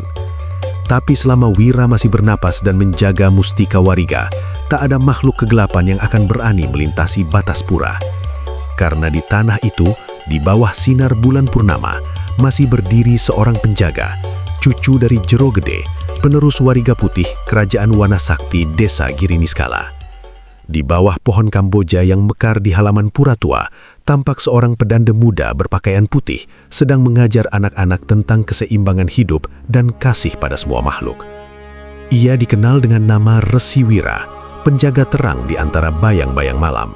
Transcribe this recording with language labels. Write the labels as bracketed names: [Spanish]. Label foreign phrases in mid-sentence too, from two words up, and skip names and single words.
[Indonesian] Tapi selama Wira masih bernapas dan menjaga mustika wariga, tak ada makhluk kegelapan yang akan berani melintasi batas pura. Karena di tanah itu, di bawah sinar bulan purnama, masih berdiri seorang penjaga, cucu dari Jero Gede, penerus Wariga Putih Kerajaan Wanasakti Desa Giri Niskala. Di bawah pohon Kamboja yang mekar di halaman pura tua, tampak seorang pedanda muda berpakaian putih sedang mengajar anak-anak tentang keseimbangan hidup dan kasih pada semua makhluk. Ia dikenal dengan nama Resi Wira, penjaga terang di antara bayang-bayang malam.